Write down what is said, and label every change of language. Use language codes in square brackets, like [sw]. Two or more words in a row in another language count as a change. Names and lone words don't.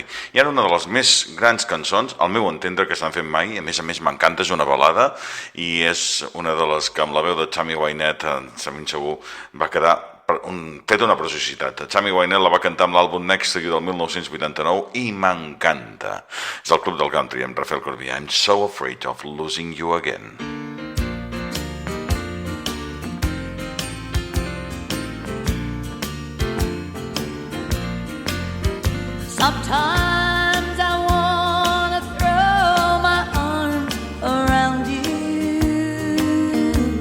[ca] I ara una de les més grans cançons, al meu entendre, que s'han fet mai, a més m'encanta, és una balada, i és una de les que amb la veu de Tammy Wynette, ben segur, va quedar feta una preciositat. Tammy Wynette la va cantar amb l'àlbum Next to You del 1989 i m'encanta. És el Club del Country amb Rafel Corbí. [en] I'm so afraid of losing you again. Sometimes I wanna throw my arms around you,